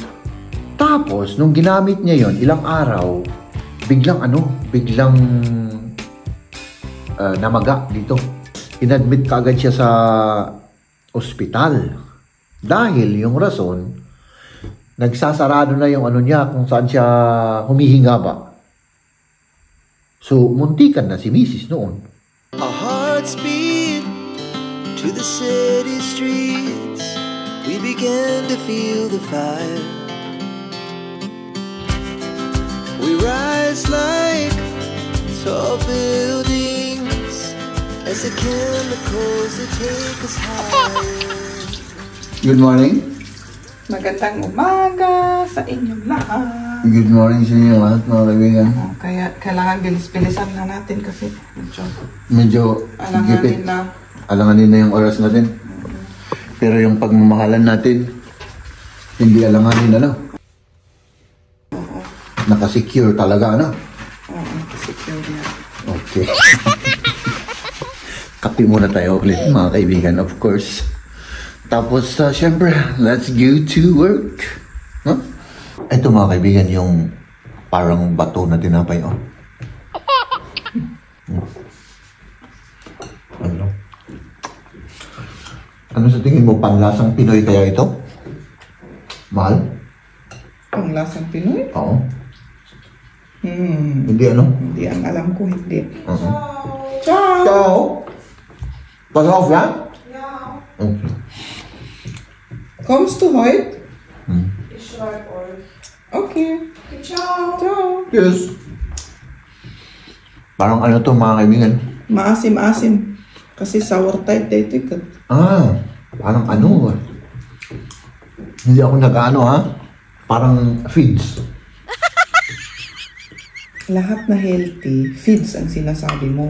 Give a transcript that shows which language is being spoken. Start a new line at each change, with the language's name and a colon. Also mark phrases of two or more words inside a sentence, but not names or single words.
Filipino: Tapos, nung ginamit niya yon ilang araw, biglang namaga dito. Inadmit kaagad siya sa ospital. Dahil yung rason, nagsasarado na yung ano niya kung saan siya humihinga ba. So, muntikan na si Mrs. noon.
English: Our hearts beat to the city streets. We began to feel the fire. We rise like tall buildings as the chemicals that take us higher. Good morning.
Filipino: Magandang umaga sa inyong lahat.
English: Good morning
Filipino: sa inyo lahat, mga kaibigan. Kaya kailangan bilis-bilisan na natin kasi Medyo gipit. Alanganin na yung oras natin. Pero yung pagmamahalan natin, hindi alanganin, ano? Oo. Nakasecure talaga, ano? Oo, nakasecure yan. Okay. Kape muna tayo ulit, mga kaibigan,
English: of course.
Filipino: Tapos, syempre,
English: let's go to work.
Filipino: Huh? Ito, mga kaibigan, yung parang bato na tinapay, oh. Ano? Ano sa tingin mo, panlasang Pinoy kaya ito? Mahal? Panglasang Pinoy? Oo. Hindi Hindi, ano? Hindi, ang alam ko hindi.
Italian: Ciao! Ciao!
English: Pass off, yan? Yeah. Okay.
German: Kommst du heute? Ich schreibe euch. Okay. Ciao. Ciao.
English: Yes.
Filipino: Parang ano to, mga kaibigan? Maasim-asim. Kasi
English: sour type
Filipino: dito ka. Parang ano. Hindi ako nag-ano, ha? Parang feeds. Lahat na healthy, feeds ang sinasabi mo.